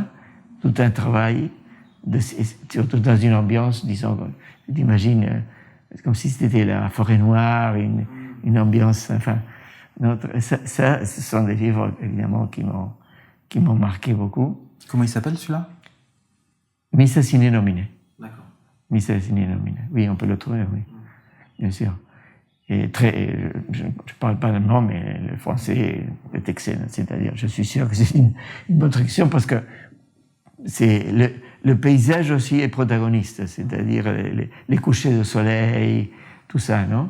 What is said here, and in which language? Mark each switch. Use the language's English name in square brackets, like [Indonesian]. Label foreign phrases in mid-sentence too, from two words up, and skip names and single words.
[French] Tout un travail, surtout dans une ambiance, disons, t'imagines, comme si c'était la forêt noire, une ambiance, enfin, ce sont des livres, évidemment, qui m'ont marqué beaucoup. Comment il s'appelle, celui-là? [Latin] Missa sine nomine. [French] D'accord. [Latin] Missa sine nomine. [French] Oui, on peut le trouver, oui. Bien sûr. Et je parle pas allemand, mais le français est excellent. C'est-à-dire, je suis sûr que c'est une bonne traduction, parce que c'est le paysage aussi est protagoniste. C'est-à-dire les couchers de soleil, tout ça, non?